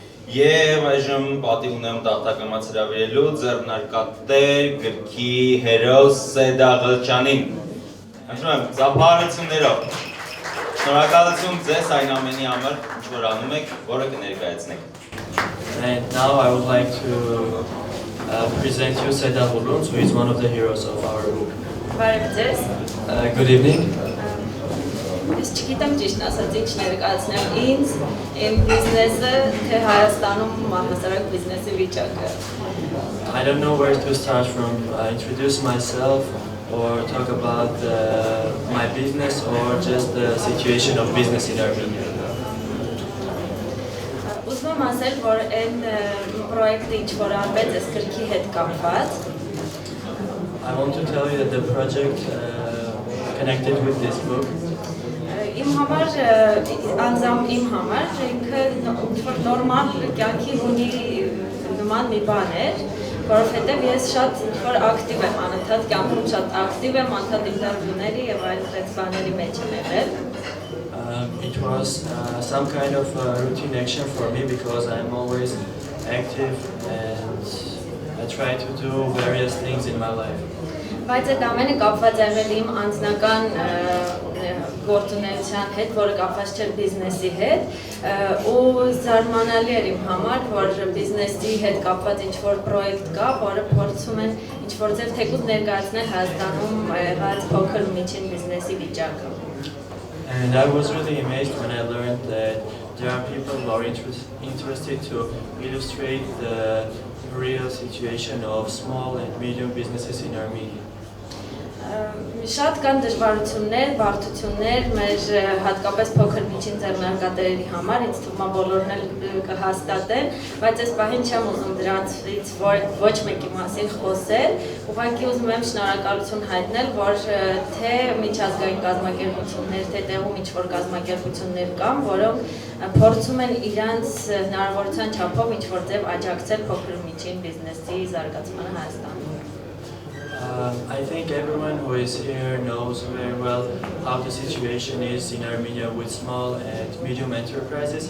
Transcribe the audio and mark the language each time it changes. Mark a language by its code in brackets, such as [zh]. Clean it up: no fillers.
[hy] Եվ այժմ պատիվ ունեմ տախտակամած հրավիրելու ձեռնարկատեր գրքի հերոս Սեդաղլչյանին։ Հաշվում եմ, ծափահարություններով։ Շնորհակալություն ձեզ այն ամենի համար, ինչ որ անում եք, որը կներկայացնեք։ [en] And now I would like to present you Sedagh, who is one of the heroes of our book. [hy] Բարև ձեզ։ [en] Good evening. [hy] Ես չգիտեմ ճիշտ ասած ինչ ներկայացնեմ ինձ, իմ բիզնեսը, թե Հայաստանում համասարակ բիզնեսի վիճակը։ [en] I don't know where to start from. Introduce myself or talk about my business or just the situation of business in Armenia. [hy] Ուզում եմ ասել, որ այն պրոյեկտը ինչ որ արվեց այս գրքի հետ կապված։ [en] I want to tell you that the project connected with this book. [hy] Իմ համար, անձամբ իմ համար, ինքը ինչ-որ նորմալ կյանքի ունի նման մի բան էր, որովհետև ես շատ ինչ-որ ակտիվ եմ անընդհատ կյանքում, շատ ակտիվ եմ անընդհատ ինտերվյուների եւ այլ բաների մեջ եմ եղել։ [en] It was some kind of routine action for me because I'm always active and I try to do various things in my life. [hy] Բայց այդ ամենը կապված եղել իմ անձնական գործունեության հետ, որը կապված չէր բիզնեսի հետ, ու զարմանալի էր իմ համար, որ բիզնեսի հետ կապված ինչ-որ պրոյեկտ կա, որը փորձում են ինչ-որ ձև թեկուզ ներկայացնել Հայաստանում եղած փոքր ու միջին բիզնեսի վիճակը։ [en] And I was really amazed when I learned that there are people who are interested to illustrate the real situation of small and medium businesses in Armenia. [hy] Շատ կան դժվարություններ, բարդություններ մեր հատկապես փոքր միջին ձեռնարկատերերի համար, ինձ թվում է բոլորն էլ կհաստատեն, բայց այս պահին չեմ ուզում դրանցից ոչ մեկի մասին խոսել, ուղղակի ուզում եմ շնորհակալություն հայտնել, որ թե միջազգային կազմակերպություններ, թե տեղում ինչ-որ կազմակերպություններ կան, որոնք փորձում են իրանց հնարավորության չափով ինչ-որ ձև աջակցել փոքր միջին բիզնեսի զարգացմանը Հայաստանում։ [en] I think everyone who is here knows very well how the situation is in Armenia with small and medium enterprises.